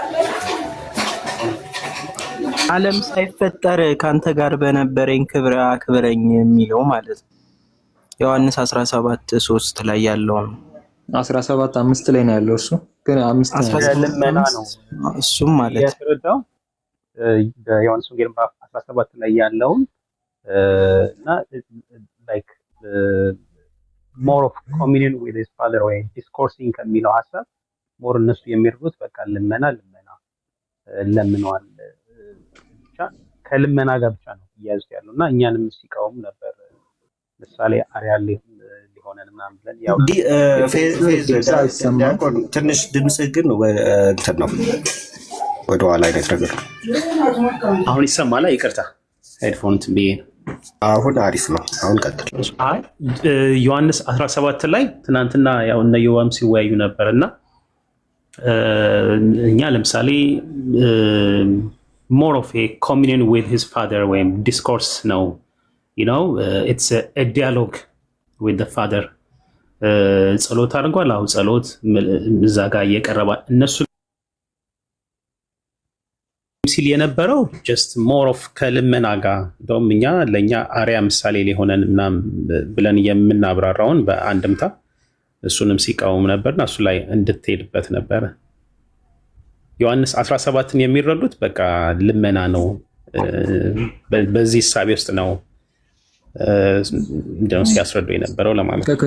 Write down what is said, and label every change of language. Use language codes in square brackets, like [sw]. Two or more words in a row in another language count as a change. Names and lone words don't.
[am] ዓለም ሳይፈጠር ካንተ ጋር በነበረኝ ክብር አክብረኝ የሚለው ማለት ነው። ዮሐንስ 17:3 ላይ ያለው ነው። 17:5 ላይ ነው ያለው። እሱ ግን 5 ልመና ነው እሱም ማለት ያስረዳው በዮሐንስ ወንጌል ምዕራፍ 17 ላይ ያለውን እና ላይክ [en] more of communion with his father [am] ወይ discoursing ከሚለው ሐሳብ ሞር እነሱ የሚርዱት በቃ ልመና ለምኗል ብቻ ከልመና ጋር ብቻ ነው እያያዙት ያለው እና እኛንም ሲቃወም ነበር። ምሳሌ አርያ ሊሆነን ምናምን ብለን ያው ትንሽ ድምጽ ግን እንትን ነው ወደ ኋላ አይነት ነገር አሁን ይሰማል። ይቅርታ ሄድፎን ትንብዬ ነው። አሁን አሪፍ ነው። አሁን ቀጥል። አይ ዮሐንስ 17 ላይ ትናንትና ያው እነ ዮዋም ሲወያዩ ነበርና እኛ ለምሳሌ [en] more of a communion with his father [am] ወይም discourse ነው [en] you know it's a dialogue with the father [am] ጸሎት አድርጓል። አሁን ጸሎት እዛ ጋር እየቀረበ እነሱ ሲል የነበረው [en] just more of [am] ከልመና ጋር እንደውም ለኛ አርያ ምሳሌ ሊሆነን ምናምን ብለን የምናብራራውን በአንድምታ እሱንም ሲቃወም ነበርና እሱ ላይ እንድትሄድበት ነበረ። ዮሐንስ 17ን የሚረዱት በቃ ልመና ነው። በዚህ ሐሳብ ውስጥ ነው እንደው ሲያስረዱ የነበረው ለማለት ነው።